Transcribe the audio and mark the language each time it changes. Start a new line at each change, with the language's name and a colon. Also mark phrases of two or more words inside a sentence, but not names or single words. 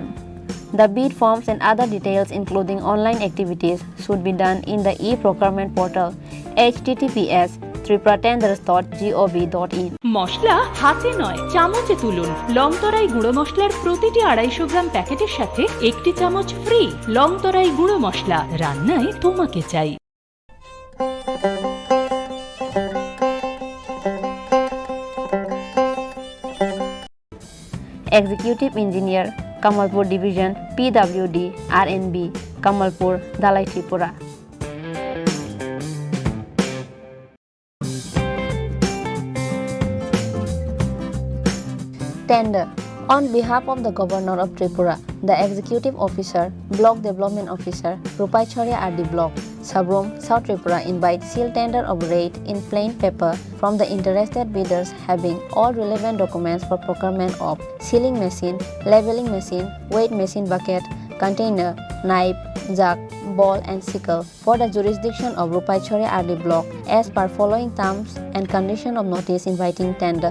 English: The bid forms and other details including online activities should be done in the e-procurement portal https://tripura-tenders.gov.in.
Bangla: মশলা হাতে নয় চামচে তুলুন। লংতরাই গুঁড়ো মশলার প্রতিটি 250 গ্রাম প্যাকেটের সাথে একটি চামচ ফ্রি। লংতরাই গুঁড়ো মশলা, রান্নায় তোমাকে চাই।
English: Executive Engineer, Kamalpur Division, PWD, RNB, Kamalpur, Dalai Tripura. Tender. On behalf of the Governor of Tripura, the Executive Officer, Block Development Officer, Rupaichhori RD Block, Sabrom, South Tripura invites seal tender of rate in plain paper from the interested bidders having all relevant documents for procurement of sealing machine, leveling machine, weight machine bucket, container, knife, jug, ball and sickle for the jurisdiction of Rupaichhori RD Block as per following terms and condition of notice inviting tender.